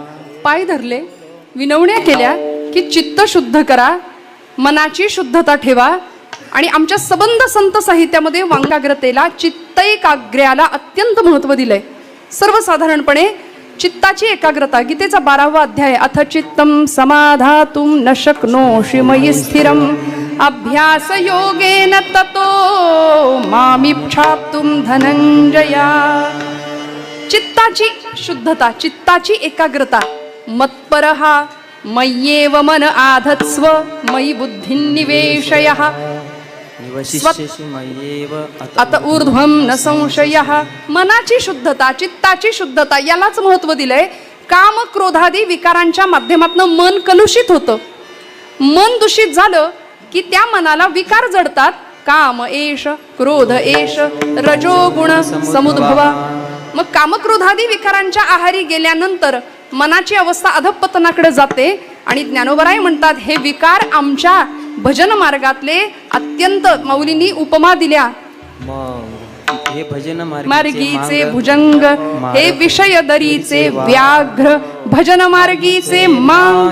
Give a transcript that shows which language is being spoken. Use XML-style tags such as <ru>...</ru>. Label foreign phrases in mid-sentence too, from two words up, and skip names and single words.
<mr>पाय धरले, विनवण्या केल्या की चित्त शुद्ध करा, मनाची शुद्धता ठेवा. आणि आमच्या सबंध संत साहित्यामध्ये वांगाग्रतेला, चित्तैकाग्र्याला अत्यंत महत्व दिलंय. सर्वसाधारणपणे चित्ताची एकाग्रता, गीतेचा 12वा अध्याय,</mr> <sa>अथ चित्तम समाधातुम न शक्नोषि मयि स्थिरम अभ्यास योगेन ततो मामिच्छाप्तुम धनंजया.</sa> <mr>चित्ताची शुद्धता, चित्ताची एकाग्रता.</mr> <sa>मत्परहा मय्येव मन आधत्स्व मयि बुद्धिं निवेशयः अत ऊर्ध्वं न संशयः.</sa> <mr>मनाची शुद्धता, चित्ताची शुद्धता यालाच महत्व दिलंय. काम क्रोधादी विकारांच्या माध्यमातून मन कलुषित होतं. मन दूषित झालं की त्या मनाला विकार जडतात.</mr> <sa>काम एष, क्रोध एष, रजोगुण समुद्भवा.</sa> <mr>मग कामक्रोधादी विकारांच्या आहारी गेल्यानंतर मनाची अवस्था अधपतनाकडे जाते. आणि ज्ञानोबराय म्हणतात, हे विकार आमच्या भजन मार्गातले अत्यंत, माऊलींनी उपमा दिल्या, हे भजन मार्गीचे भुजंग, हे विषय दरीचे व्याघ्र, भजन मार्गीचे मांग.</mr>